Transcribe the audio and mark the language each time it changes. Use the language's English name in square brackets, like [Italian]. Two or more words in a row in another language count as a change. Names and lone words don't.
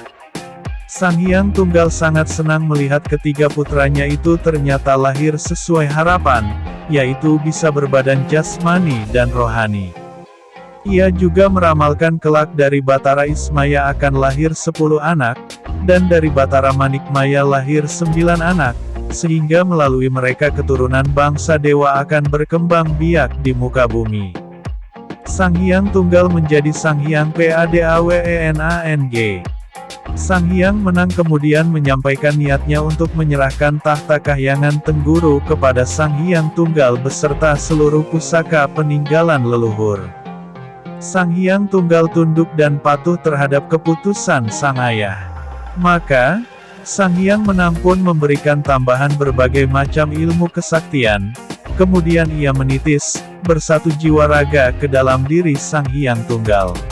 [Indonesian] Sang Hyang Tunggal sangat senang melihat ketiga putranya itu ternyata lahir sesuai harapan, yaitu bisa berbadan jasmani dan rohani. Ia juga meramalkan kelak dari Batara Ismaya akan lahir 10 anak, dan dari Batara Manikmaya lahir 9 anak, sehingga melalui mereka keturunan bangsa dewa akan berkembang biak di muka bumi. Sang Hyang Tunggal menjadi Sang Hyang Padawenang. Sang Hyang Menang kemudian menyampaikan niatnya untuk menyerahkan tahta Kahyangan Tengguru kepada Sang Hyang Tunggal beserta seluruh pusaka peninggalan leluhur. Sang Hyang Tunggal tunduk dan patuh terhadap keputusan sang ayah. Maka, Sang Hyang Menang pun memberikan tambahan berbagai macam ilmu kesaktian, kemudian ia menitis, bersatu jiwa raga ke dalam diri Sang Hyang Tunggal.